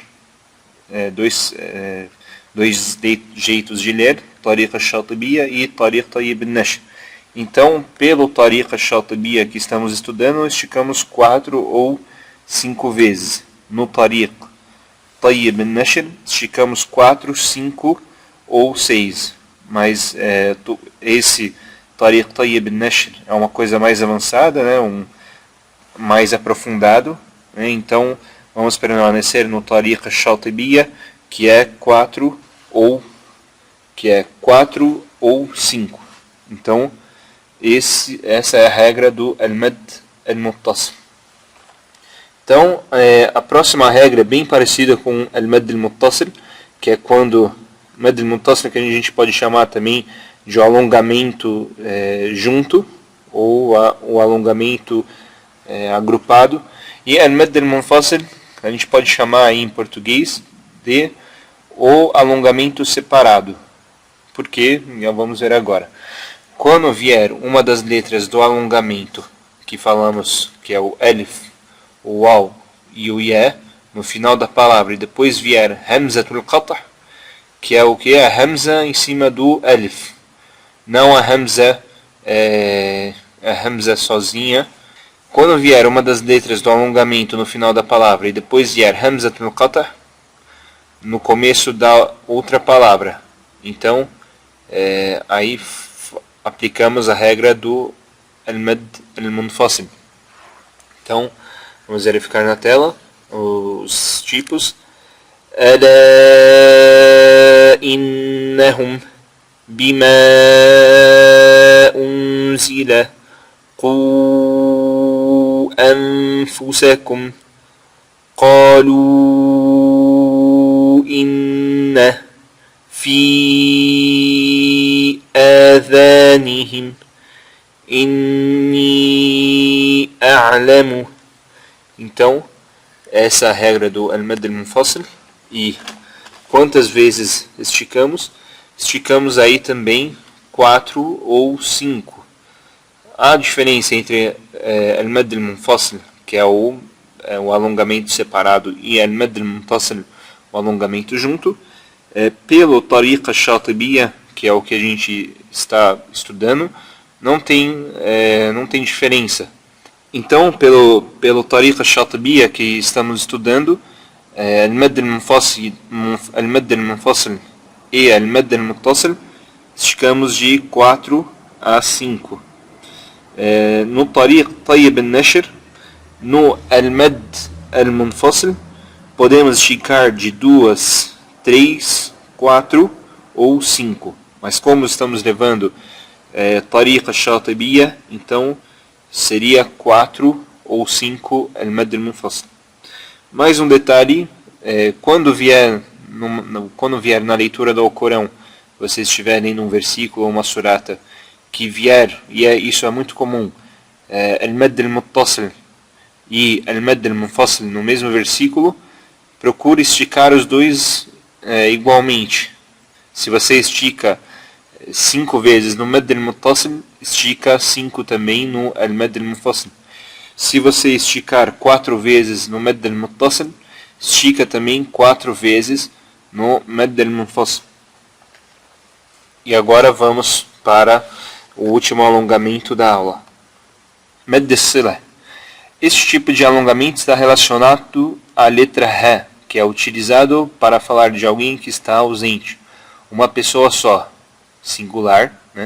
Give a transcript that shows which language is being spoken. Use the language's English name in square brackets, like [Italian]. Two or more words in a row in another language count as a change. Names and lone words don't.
[Portuguese] Dois jeitos de ler, Tariq al-Shatibiyya e Tariq Tayyib al-Nashr. Então, pelo Tariq al-Shatibiyya que estamos estudando, esticamos 4 ou 5 vezes. No Tariq Tayyib al-Nashr, esticamos 4, 5 ou 6. Mas esse Tariq Tayyib al-Nashr é uma coisa mais avançada, mais aprofundado. Então, vamos permanecer no Tariq al-Shatibiyya, que é 4 ou 5. Então, essa é a regra do al-mad al-muttasil. Então, a próxima regra é bem parecida com al-mad al-muttasil, que é quando mad al-muttasil, que a gente pode chamar também de alongamento junto, ou o alongamento agrupado. E al-mad al-munfasil, a gente pode chamar aí em português de o alongamento separado. Por quê? Vamos ver agora. Quando vier uma das letras do alongamento, que falamos que é o alif, o waw e o ya, no final da palavra, e depois vier hamzatul qat', que é o que? A hamza em cima do alif. Não a hamza sozinha. Quando vier uma das letras do alongamento no final da palavra, e depois vier hamzatul qat', no começo da outra palavra, então aí aplicamos a regra do al-mad al-munfasil. Então, vamos verificar na tela os tipos. [Arabic] ألا إنهم بما أنزل قو أنفسكم قالوا إن في آذانهم إني أعلم. [Portuguese] Então, essa é a regra do al-mad al-munfasil. E quantas vezes esticamos? Esticamos aí também 4 ou 5. A diferença entre al-mad al-munfasil, que é o alongamento separado, e al-mad al-muttasil, o alongamento junto, Pelo Tariqa Shatibiya, que é o que a gente está estudando, não tem diferença. Então, pelo Tariqa Shatibiya que estamos estudando, Al-Madd al-Munfasil e Al-Madd al-Muttasil, esticamos de 4 a 5. No Tariq Tayyib al-Nashr, no Al-Madd al-Munfasil, podemos esticar de 2, 3, 4 ou 5. Mas como estamos levando Tariqa Shatibiya, então seria 4 ou 5 Al-Madd al-Munfasil. Mais um detalhe, quando vier na leitura do Alcorão, vocês estiverem num versículo ou uma surata que vier, e isso é muito comum, Al-Madd al-Muttasil e Al-Madd al-Munfasil no mesmo versículo, procure esticar os dois igualmente. Se você estica 5 vezes no Madd al-Muttasil, estica 5 também no Al-Madd al-Munfasil. Se você esticar 4 vezes no Madd al-Muttasil, estica também 4 vezes no Madd al-Munfasil. E agora vamos para o último alongamento da aula. Madd al-Sila. Este tipo de alongamento está relacionado à letra Ré, que é utilizado para falar de alguém que está ausente. Uma pessoa só, singular, né?